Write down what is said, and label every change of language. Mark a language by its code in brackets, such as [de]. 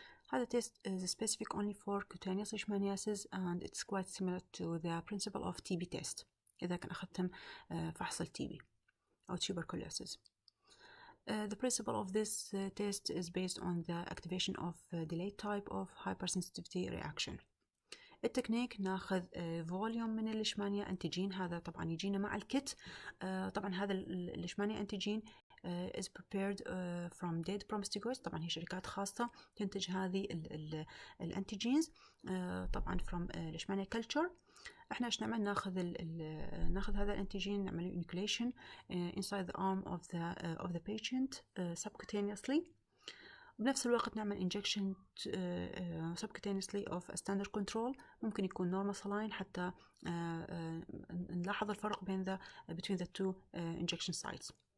[en] هذا test is specific only for cutaneous leishmaniasis and it's quite similar to the principle of TB test [ar] إذا كان أخذتم فحص الTB أو [en] tuberculosis. The principle of this test is based on the activation of delayed type of hypersensitivity reaction. [ar] التكنيك ناخذ فوليوم من الليشمانيا انتيجين، هذا طبعا يجينا مع الكت. طبعا هذا الليشمانيا انتيجين [en] is prepared from dead promastigoids. [ar] طبعا هي شركات خاصة تنتج هذه الانتيجينز طبعا [en] from leishmania culture. [ar] احنا ايش نعمل؟ ناخذ هذا الانتيجين نعمل [en] inoculation inside the arm of the patient subcutaneously. [ar] بنفس الوقت نعمل [en] injection subcutaneously of a standard control، [ar] ممكن يكون [en] normal saline [ar] حتى نلاحظ الفرق بين [en] between the two injection sites.